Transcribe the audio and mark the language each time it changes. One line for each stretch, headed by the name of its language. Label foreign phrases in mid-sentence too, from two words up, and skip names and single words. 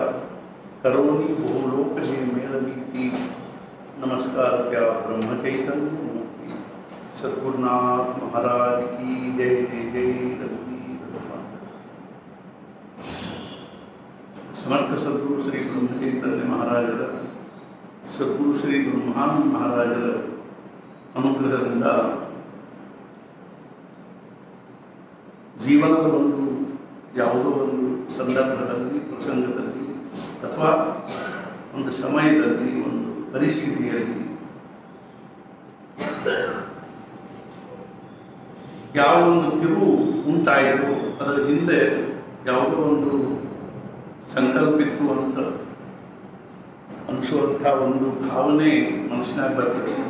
Marathi: करोनी बहुलोक हे मेळवीती, नमस्कार त्या ब्रह्मचैतन्य मूर्ती.
Hindi: सद्गुरुनाथ महाराज की जय.
Marathi: जय जय रघुवीर धर्म. समर्थ सद्गुरु श्री ब्रह्मचैतन्य महाराजರ,
Kannada: ಸದ್ಗುರು ಶ್ರೀ ಬ್ರಹ್ಮಾನಂದ ಮಹಾರಾಜರ ಅನುಗ್ರಹದಿಂದ ಜೀವನದ ಒಂದು ಯಾವುದೋ ಒಂದು ಸಂದರ್ಭದಲ್ಲಿ, ಪ್ರಸಂಗದಲ್ಲಿ ಅಥವಾ ಒಂದು ಸಮಯದಲ್ಲಿ, ಒಂದು ಪರಿಸ್ಥಿತಿಯಲ್ಲಿ ಯಾವ ಒಂದು ತಿರುವು ಉಂಟಾಯಿತು, ಅದರ ಹಿಂದೆ ಯಾವುದೋ ಒಂದು ಸಂಕಲ್ಪಿತ್ತು ಅಂತ ಅನಿಸುವಂಥ ಒಂದು ಭಾವನೆ ಮನಸ್ಸಿನಾಗ ಬರ್ತದೆ.